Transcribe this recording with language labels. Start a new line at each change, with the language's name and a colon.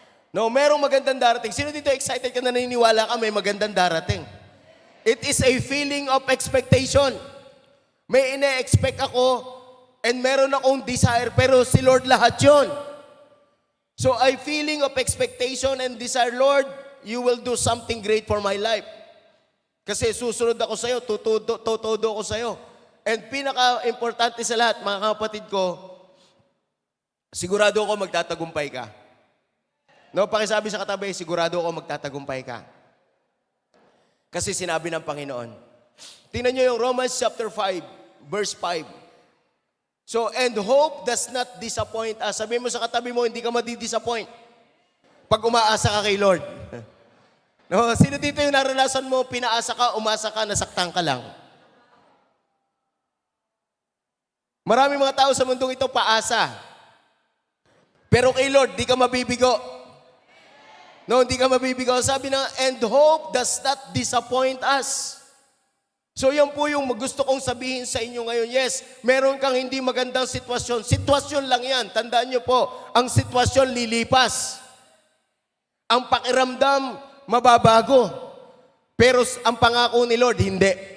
Filipino: No, merong magandang darating. Sino dito excited ka na naniniwala ka may magandang darating?
English: It is a feeling of expectation.
Filipino: May ine-expect ako and meron akong desire, pero si Lord lahat yun.
English: So, a feeling of expectation and desire, Lord, you will do something great for my life.
Filipino: Kasi susunod ako sa'yo, tutudo ako sa'yo. And pinaka-importante sa lahat, mga kapatid ko, sigurado ako magtatagumpay ka. No, pakisabi sa katabi, sigurado ako magtatagumpay ka. Kasi sinabi ng Panginoon. Tingnan nyo yung Romans chapter 5, verse 5.
English: So, and hope does not disappoint us.
Filipino: Sabi mo sa katabi mo, hindi ka madi-disappoint pag umaasa ka kay Lord. No, sino dito yung naranasan mo, pinaasa ka, umasa ka, nasaktan ka lang? Maraming mga tao sa mundong ito paasa. Pero kay Lord, di ka mabibigo. No, di ka mabibigo. Sabi na,
English: and hope does not disappoint us.
Filipino: So yan po yung gusto kong sabihin sa inyo ngayon. Yes, meron kang hindi magandang sitwasyon. Sitwasyon lang yan. Tandaan nyo po, ang sitwasyon lilipas. Ang pakiramdam, mababago. Pero ang pangako ni Lord, hindi.